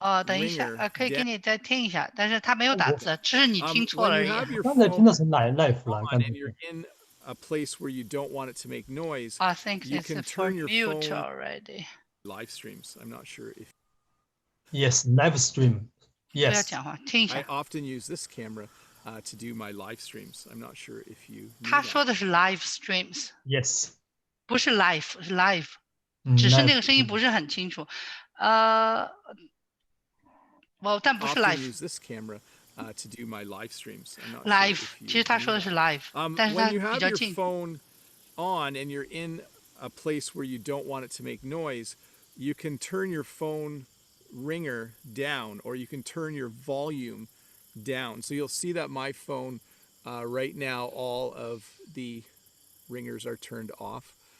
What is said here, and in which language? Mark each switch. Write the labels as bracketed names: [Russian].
[Chinese] 等一下，可以给你再听一下，但是他没有打字，只是你听错了而已。刚才听的是live 了。 [English] And you're in a place where you don't want it to make noise. I think you can turn your phone already. Live streams. I'm not sure if. Yes, live stream. Yes. [Chinese] 不要讲话，听一下。 [English] I often use this camera to do my live streams. I'm not sure if you. [Chinese] 他说的是 live streams. [English] Yes. [Chinese] 不是 live， 是 live。只是那个声音不是很清楚。但不是 live。 [English] To do my live streams. [Chinese] Live， 其实他说的是 live， 但是它比较近。 [English] When you have your phone on and you're in a place where you don't want it to make noise, you can turn your phone ringer down, or you can turn your volume down. So you'll see that my phone right now, all of the ringers are turned off.